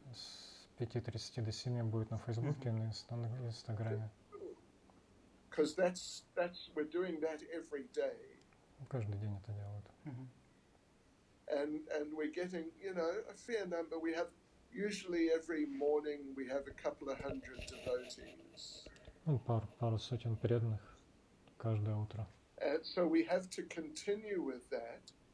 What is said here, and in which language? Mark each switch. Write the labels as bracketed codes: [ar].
[ru] С 5:30 до 7 будет на Фейсбуке и на Инстаграме. [en] Because we're doing that every day. [ru] Каждый день это делают. [en] And we're getting, you know, a fair number. We have usually every morning we have a couple of hundred devotees. [ru] Пару сотен преданных каждое утро. [en] And so we have to continue with that.